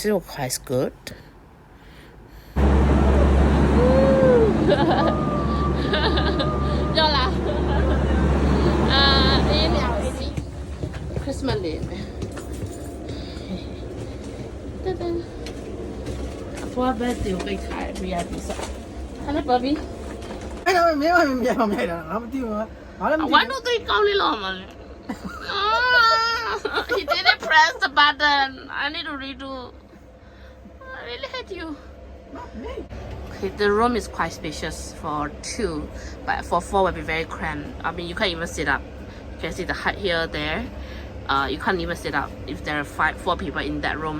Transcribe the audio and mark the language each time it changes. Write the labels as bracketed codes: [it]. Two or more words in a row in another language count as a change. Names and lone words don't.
[en] It was quite good. Christmas Day. What birthday we ถ่าย VIP ฮัลโหล Bobby [zh] 没有的，他们丢了。 [en] 1 2 3 go [zh] 你了嘛 [en] He didn't press the button. I need to redo. I really hate you. Okay, the room is quite spacious for 2, but for 4 will be very cramped. I mean, you can't even sit up. You can see the height here, there. You can't even sit up if there are 4 people in that room.